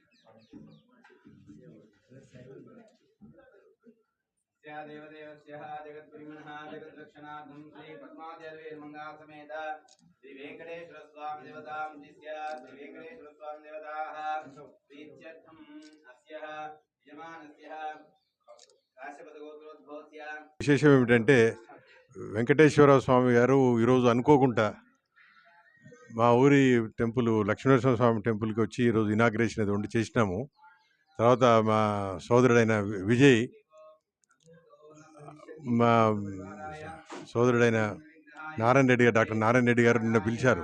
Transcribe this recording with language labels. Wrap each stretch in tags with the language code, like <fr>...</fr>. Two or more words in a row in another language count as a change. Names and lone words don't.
<sa>देवदेवस्यः जगद्गुरुमनः जगद्रक्षणार्थं श्री पद्मावतीर्मंगा समेत श्री वेंकटेश्वर स्वामी देवतां दिस्य श्री वेंकटेश्वर स्वामी देवताः प्रीत्यर्थं अस्यः यजमानस्यः కాశ్యపద గోత్రోద్భవస్య</sa> <te>విశేషం ఏమిటంటే వెంకటేశ్వర స్వామి గారు ఈరోజు అనుకోకుండా మా ఊరి టెంపుల్ లక్ష్మీనరసింహ స్వామి టెంపుల్కి వచ్చి ఈరోజు ఇనాగ్రేషన్ అది ఉండి చేసినాము. తర్వాత మా సోదరుడైన విజయ్, మా సోదరుడైన నారాయణ రెడ్డి గారు, డాక్టర్ నారాయణ రెడ్డి గారు నిన్న పిలిచారు.</te>